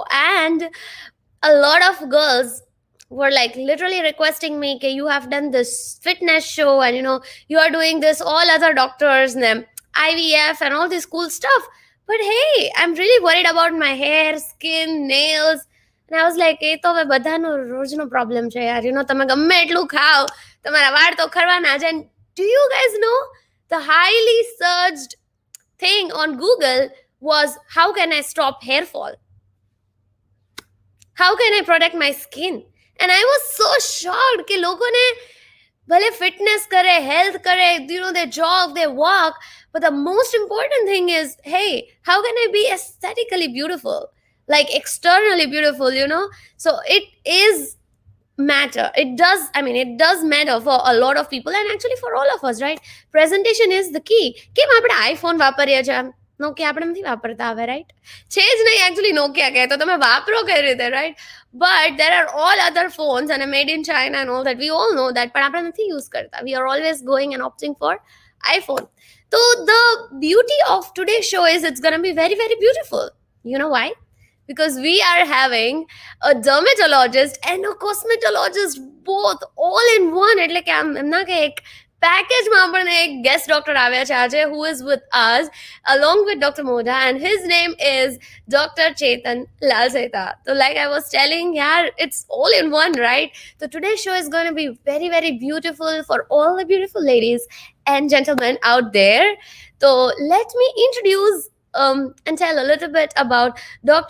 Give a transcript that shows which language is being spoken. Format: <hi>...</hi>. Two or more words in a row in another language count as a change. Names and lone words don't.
<en>And a lot of girls were like literally requesting me, okay, you have done this fitness show and you are doing this, all other doctors and them, IVF and all this cool stuff. But hey, I'm really worried about my hair, skin, nails. And I was like,</en> <gu>એ તો હવે બધાનો રોજનો પ્રોબ્લેમ છે યાર. તમે ગમે એટલું ખાઓ, તમારા વાળ તો ખરવાના જ.</gu> <en>And do you guys know the highly searched thing on Google was how can I stop hair fall? How can I protect my skin? And I was so shocked</en> <hi>कि लोगों ने भले fitness करे, health करे,</hi> <en>they jog, they walk, but the most important thing is, hey, how can I be aesthetically beautiful? Like externally beautiful, So it is matter. It does matter for a lot of people and actually for all of us, right? Presentation is the key.</en> <gu>કેમ આપણે આઈફોન વાપરીએ છીએ? નોકિયા આપણે નથી વાપરતા હવે, right? છે જ નહીં actually નોકિયા કહે તો તમે વાપરો કઈ રીતે,</gu> <en>right? But there are all other phones and made in China and all that. We all know that, but</en> <gu>આપણે નથી use કરતા.</gu> <en>We are always going and opting for iPhone. So the beauty of today's show is it's going to be very, very beautiful. You know why? Because we are having a dermatologist and a cosmetologist both all in one.</en> <gu>એટલે કે આમ એમના કે એક પેકેજમાં આપણને એક</gu> <en>guest doctor</en> <gu>આવ્યા છે આજે,</gu> <en>who is with us along with Dr. Modha, and his name is Dr. Chetan Lalseta. So like I was telling, yeah, it's all in one, right? So today's show is going to be very, very beautiful for all the beautiful ladies and gentlemen out there. So let me introduce and tell a little bit about Dr.</en>